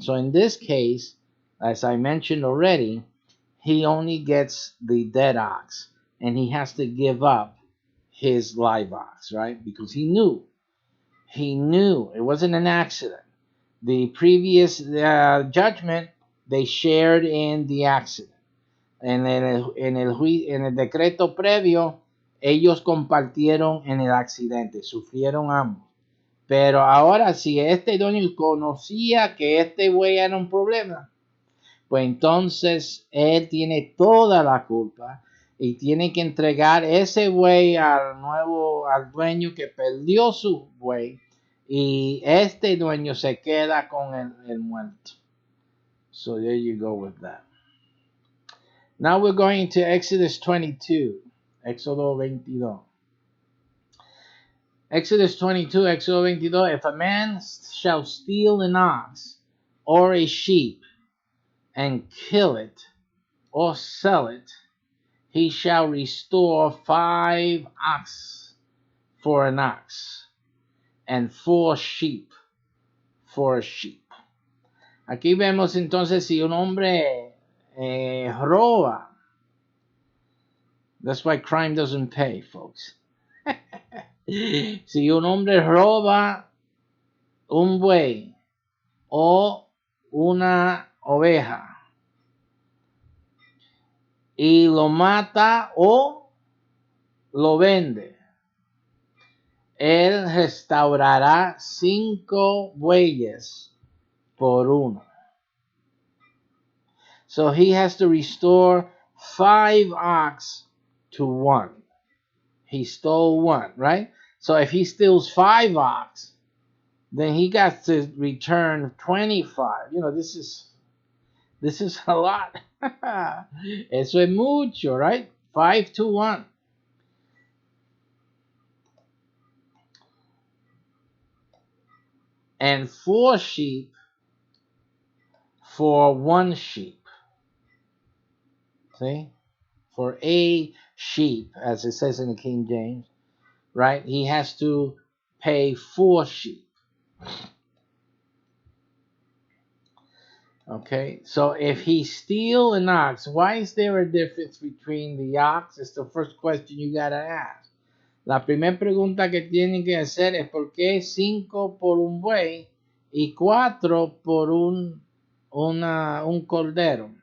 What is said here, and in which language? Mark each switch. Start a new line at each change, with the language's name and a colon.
English: So in this case, as I mentioned already, he only gets the dead ox and he has to give up his live ox, right? Because he knew it wasn't an accident. The previous judgment, they shared in the accident.
Spanish: En el decreto previo, ellos compartieron en el accidente, sufrieron ambos. Pero ahora, si este dueño conocía que este güey era un problema, pues entonces él tiene toda la culpa y tiene que entregar ese buey al dueño que perdió su buey, y este dueño se queda con el muerto.
English: So there you go with that. Now we're going to Exodus 22.
Spanish: Éxodo 22.
English: Exodus 22, Éxodo 22. If a man shall steal an ox or a sheep and kill it or sell it, he shall restore 5 ox for an ox and 4 sheep for a sheep.
Spanish: Aquí vemos entonces si un hombre roba.
English: That's why crime doesn't pay, folks.
Spanish: Si un hombre roba un buey o una oveja y lo mata o lo vende, él restaurará 5 bueyes por uno.
English: So he has to restore 5 ox to 1. He stole 1, right? So if he steals 5 ox, then he got to return 25. You know, this is a lot.
Spanish: Eso es mucho,
English: right? 5 to 1. And 4 sheep for 1 sheep. See? For a sheep, as it says in the King James, right? He has to pay 4 sheep. Okay, so if he steal an ox, why is there a difference between the ox? It's the first question you gotta ask.
Spanish: La primera pregunta que tienen que hacer es por qué 5 por un buey y 4 por un cordero.